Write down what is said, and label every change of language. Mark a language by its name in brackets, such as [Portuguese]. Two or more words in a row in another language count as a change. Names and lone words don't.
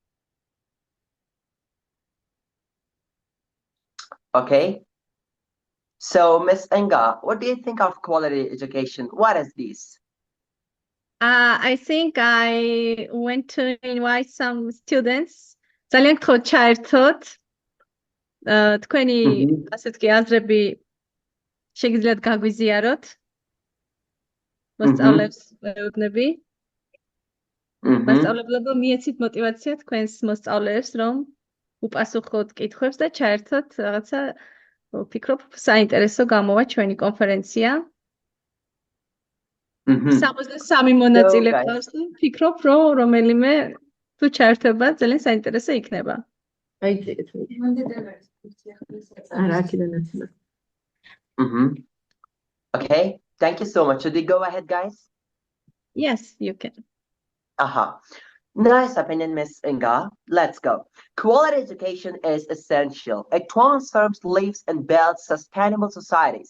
[English] Okay. So, Miss Inga, what do you think of quality education? What is this? I think I went to invite some students. [Georgian] ძალიან გთხოვთ ჩაერთოთ. თქვენი ასე თქვი აზრები შეგიძლიათ გაგვიზიაროთ. მოსწავლებს ვეუბნები. მასწავლებლებო მიეცით мотивация თქვენს მოსწავლეებს, რომ უპასუხოთ კითხვებს და ჩაერთოთ რაღაცა ვფიქრობ საინტერესო გამოვა ჩვენი კონფერენცია. 63 მონაწილე ყავს და ვფიქრობ, რომ რომელიმე თუ ჩაერთება ძალიან საინტერესო იქნება. [English] Okay, thank you so much. Should we go ahead, guys? Yes, you can. Nice opinion, Miss Inga. Let's go. Quality education is essential. It transforms lives and builds sustainable societies.